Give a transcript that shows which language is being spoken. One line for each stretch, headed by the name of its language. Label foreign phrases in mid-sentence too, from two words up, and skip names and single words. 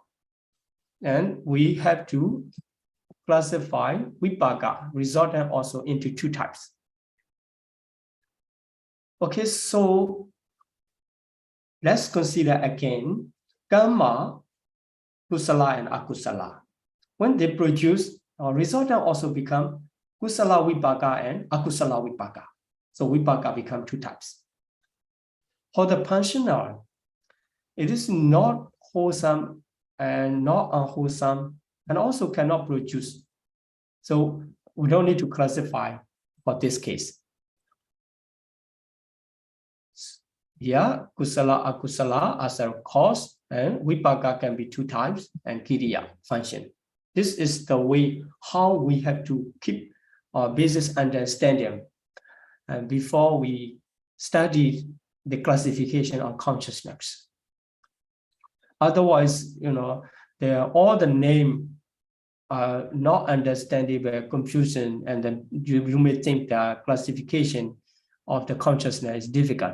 English: And we have to classify vipaka, resultant also into two types. Okay, so let's consider again karma, kusala and akusala. When they produce, resultant also become
Pali: kusala vipaka
English: and
Pali: akusala vipaka.
English: So vipaka become two types. For the functional, it is not wholesome and not unwholesome, and also cannot produce. So we don't need to classify for this case. Here,
Pali: kusala, akusala
English: as a cause, and vipaka can be two types, and kiriya, function. This is the way how we have to keep our basic understanding before we study the classification of consciousness. Otherwise, all the name are not understandable, confusion, and then you may think the classification of the consciousness is difficult.